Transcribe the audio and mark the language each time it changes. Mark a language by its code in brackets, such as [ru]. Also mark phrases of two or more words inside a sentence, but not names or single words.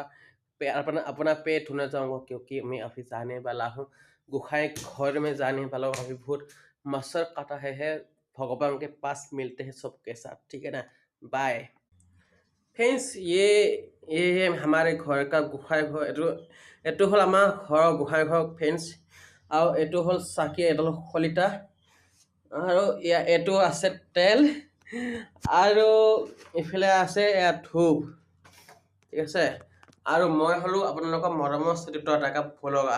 [hi] अपना अपना पेट धोने जाऊंगा क्योंकि मैं अभी जाने वाला हूँ गुखाई घर में जाने वाला हूँ। अभी बहुत मच्छर काटा है। भगवान के पास मिलते हैं सबके साथ, ठीक है ना। [en] bye friends. [hi] ये हमारे घर का गोसाई घर। [as] এইটো হ'ল আমাৰ ঘৰৰ গোসাঁই ঘৰ ফ্ৰেন্স। আৰু এইটো হ'ল চাকি এডাল শলিতা। আৰু এইটো আছে তেল। আৰু ইফালে আছে ধূপ, ঠিক আছে। আৰু মই হ'লো আপোনালোকৰ মৰমৰ চৰিত্ৰ এটা ভলগা।